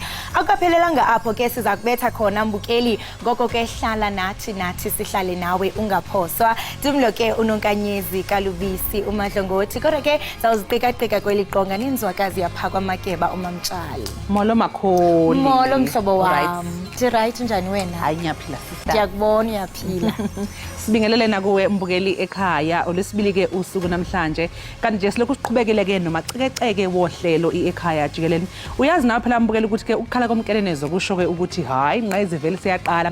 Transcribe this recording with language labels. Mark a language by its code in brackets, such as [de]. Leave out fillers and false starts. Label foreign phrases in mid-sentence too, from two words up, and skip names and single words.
[xh] Akaphelelanga apho ke siza kubetha khona mbukeli, ngoko ke hlala nathi sihlale nawe ungaphoswa. Dumlo ke unonkanyezi kalubisi umadlongothi, kodwa ke sawuziqika kweli qonga ninzwakazi yapha kwamakeba umamtshali. Molo makholi. Molo mhlobo wam. Right njani wena? [zu] Hayi ngiyaphila sister. Ngiyakubona uyaphila. Sibingelele nakuwe mbukeli ekhaya, olesibili ke usuku namhlanje. Kanti nje silokhu siqhubekile ke nomacekeceke wohlelo Ekhaya Jikelele. Uyazi nawe phela mbukeli ukuthi ke ukukhala komkelenezo kusho ke ukuthi hayi ngqayeze vele siyaqala.